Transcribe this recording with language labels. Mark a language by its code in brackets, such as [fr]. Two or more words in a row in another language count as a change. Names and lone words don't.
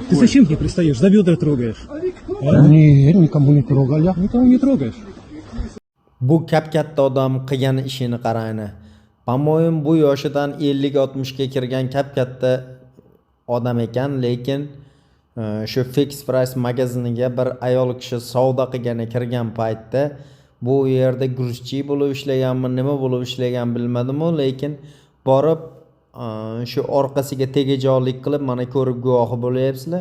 [ru] Ты зачем к ней пристаешь? За бедра трогаешь. Нет, никому не трогал я. Никого не трогаешь. [uz] Bu kap-katta odam qilgan ishini qarayni. Pamoyim bu yoshidan 50-60 ga kirgan kap-katta odam ekan, lekin shu Fix Price magaziniga bir ayol kishi savdo qilgani kirgan paytda bu yerda gruzchi bo'lib ishlaganmi, nima bo'lib ishlagan bilmadim-u, lekin borib shu orqasiga tegajoqlik qilib, mana ko'rib guvohi bo'lyapsizlar.